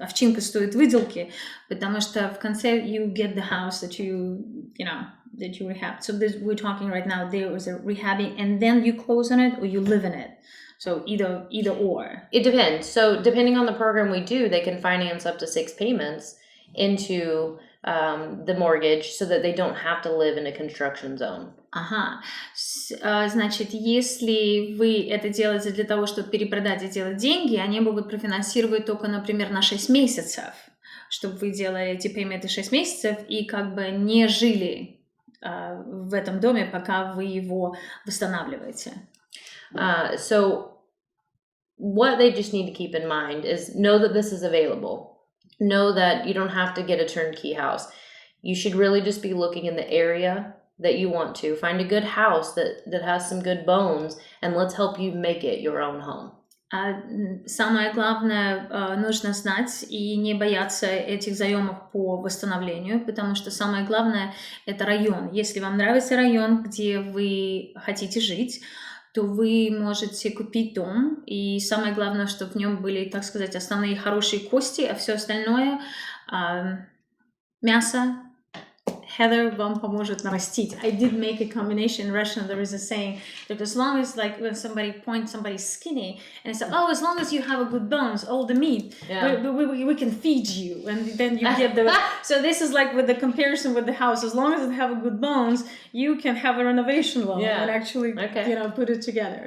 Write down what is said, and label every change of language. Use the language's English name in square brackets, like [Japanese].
[Russian] Овчинка стоит выделки, потому что в конце [English] you get the house that you rehab. So we're talking right now, there is a rehabbing, and then you close on it or you live in it. So either or. It depends. So depending on the program we do, they can finance up to 6 payments into the mortgage so that they don't have to live in a construction zone. Ага. [Russian] Значит, если вы это делаете для того, чтобы перепродать и делать деньги, они могут профинансировать только, например, на 6 месяцев, чтобы вы делали эти пейменты 6 месяцев и как бы не жили в этом доме, пока вы его восстанавливаете. [English] So what they just need to keep in mind is know that this is available. Know that you don't have to get a turnkey house. You should really just be looking in the area that you want to. Find a good house that has some good bones, and let's help you make it your own home. [Russian] Самое главное, нужно знать и не бояться этих заемов по восстановлению, потому что самое главное – это район. Если вам нравится район, где вы хотите жить, то вы можете купить дом, и самое главное, чтобы в нем были, так сказать, основные хорошие кости, а все остальное мясо. Heather вам поможет нарастить. [English] I did make a combination in Russian. There is a saying that as long as, like, when somebody points somebody's skinny, and it's like, oh, as long as you have a good bones, all the meat, we can feed you, and then you get the. So this is like with the comparison with the house. As long as they have a good bones, you can have a renovation loan and actually, put it together.